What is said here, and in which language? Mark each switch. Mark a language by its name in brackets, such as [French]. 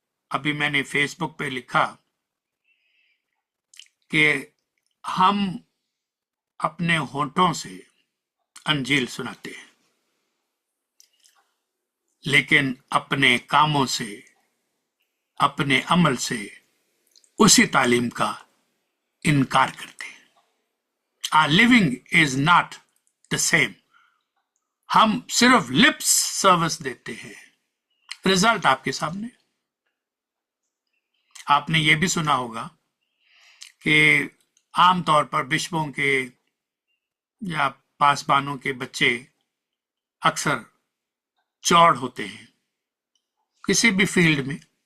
[Hindi] अभी मैंने फेसबुक पे लिखा कि हम अपने होठों से अंजील सुनाते हैं, लेकिन अपने कामों से, अपने अमल से उसी तालीम का इनकार करते हैं। [English] Our living is not the same. [Hindi] हम सिर्फ लिप्स सर्विस देते हैं, रिजल्ट आपके सामने। आपने ये भी सुना होगा कि आमतौर पर बिशपों के या पासबानों के बच्चे अक्सर चौड़ होते हैं किसी भी फील्ड में।